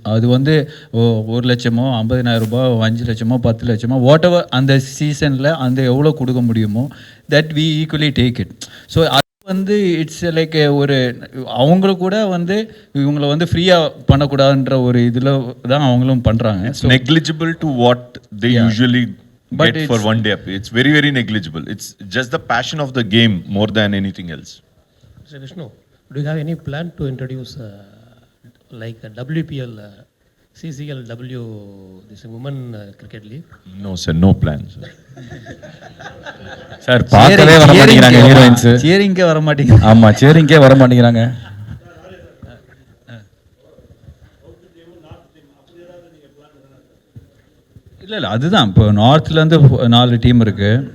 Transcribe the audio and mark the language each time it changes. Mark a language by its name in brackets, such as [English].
[Tamil] அது வந்து 1 லட்சமோ 50,000 ரூபாய், 5 லட்சமோ 10 லட்சமோ [English] whatever [Tamil] அந்த சீசனில் அந்த எவ்வளோ கொடுக்க முடியுமோ [English] That we equally take it. [Tamil] So வந்து [English] it's like [Tamil] ஒரு அவங்களுக்கு கூட வந்து இவங்களை வந்து ஃப்ரீயாக பண்ணக்கூடாதுன்ற ஒரு இதில் தான் அவங்களும் பண்ணுறாங்க. [English] It's negligible to what they usually get for one day. It's very, very negligible. It's just the passion of the game more than anything else. Mr. Vishnu, do you have any plan to introduce like a WPL, CCLW, this women cricket league? No, sir, no plan, sir. [Tamil] Sir பார்க்கவே வர மாட்டேங்கிறாங்க heroines. சேரிங்கே வர மாட்டேங்கிறாங்க. ஆமாம், சேரிங்கே வர மாட்டேங்கிறாங்க. இல்லை அதுதான் இப்போ நார்த்லேருந்து 4 டீம் இருக்குது.